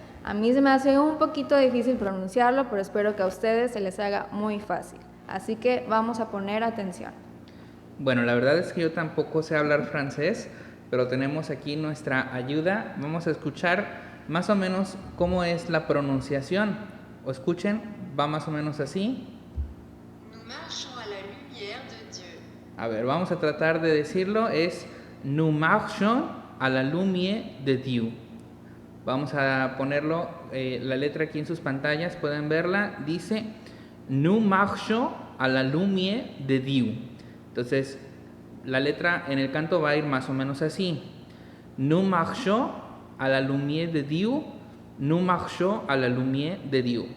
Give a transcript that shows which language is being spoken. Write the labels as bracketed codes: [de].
[es] A mí se me hace un poquito difícil pronunciarlo, pero espero que a ustedes se les haga muy fácil. Así que vamos a poner atención. Bueno, la verdad es que yo tampoco sé hablar francés, pero tenemos aquí nuestra ayuda. Vamos a escuchar más o menos cómo es la pronunciación. O escuchen, va más o menos así. [fr] Nous marchons à la lumière de Dieu. [es] A ver, vamos a tratar de decirlo. [fr] Es Nous marchons à la lumière de Dieu. [es] Vamos a ponerlo, la letra aquí en sus pantallas, pueden verla. [fr] Dice Nous marchons à la lumière de Dieu. [es] Entonces, la letra en el canto va a ir más o menos así. [fr] Nous marchons à la lumière de Dieu. Nous marchons à la lumière de Dieu.